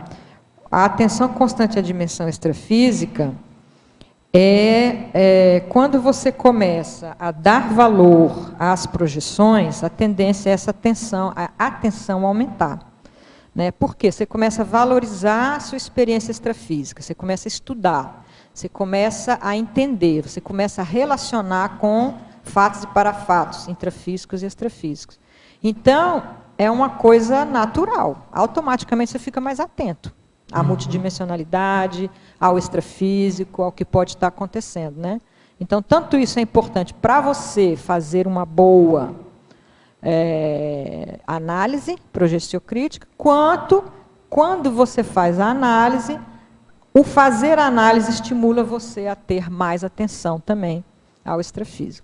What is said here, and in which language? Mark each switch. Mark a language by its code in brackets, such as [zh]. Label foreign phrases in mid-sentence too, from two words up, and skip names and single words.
[pt] A atenção constante à dimensão extrafísica quando você começa a dar valor às projeções, a tendência é essa atenção, a atenção aumentar. Né? Porque você começa a valorizar a sua experiência extrafísica, você começa a estudar, você começa a entender, você começa a relacionar com fatos e parafatos, intrafísicos e extrafísicos. Então, é uma coisa natural. Automaticamente você fica mais atento à multidimensionalidade, ao extrafísico, ao que pode estar acontecendo, né? Então, tanto isso é importante para você fazer uma boa análise progestiocrítica, quanto, quando você faz a análise, o fazer a análise estimula você a ter mais atenção também ao extrafísico.